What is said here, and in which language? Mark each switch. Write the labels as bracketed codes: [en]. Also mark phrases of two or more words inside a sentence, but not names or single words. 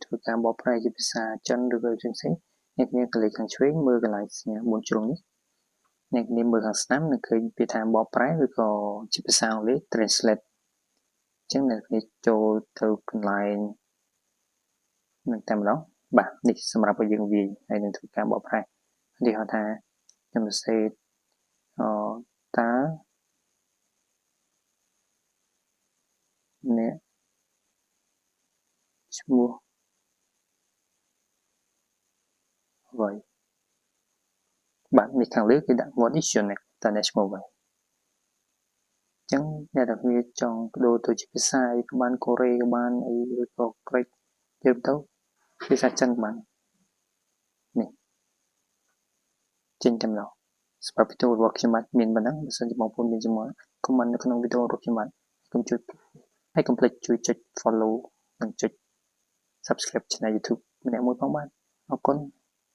[km] ធ្វើការបកប្រែជាភាសាចិនឬក៏ផ្សេងៗអ្នកគ្នាក្លេកខាងឆ្វេងមើលកន្លែងសញ្ញា4ជ្រុងនេះអ្នកគ្នាមើលខាងស្ដាំនឹងឃើញពាក្យថាបកប្រែឬក៏ជាភាសាអង់គ្លេស translate អញ្ចឹងអ្នកគ្នាចូលទៅកន្លែងនឹងតែម្ដងបាទនេះសម្រាប់ឲ្យយើងវាយហើយនឹងធ្វើការបកប្រែនេះហៅថាខ្ញុំសរសេរតើអ្នក ឈ្មោះអ្វីបាទនេះខាងលើគេដាក់ [en] what is your name [km] តើអ្នកឈ្មោះអ្វីអញ្ចឹងអ្នកទាំងគ្នា ចង់បដូរទៅជាភាសាអីក៏បានកូរ៉េក៏បានអីឬក៏ក្រិចទៅភាសាចិនក៏បាននេះចេញតែម្ដងសម្រាប់វីដេអូរបស់ខ្ញុំបាទមានប៉ុណ្ណឹងបើសិនជាបងប្អូនមានចំណុច comment នៅក្នុងវីដេអូរបស់ខ្ញុំបាទកុំភ្លេចជួយចុច follow និងចុច subscribe ឆានែល YouTube ម្នាក់មួយផងបាទអរគុណ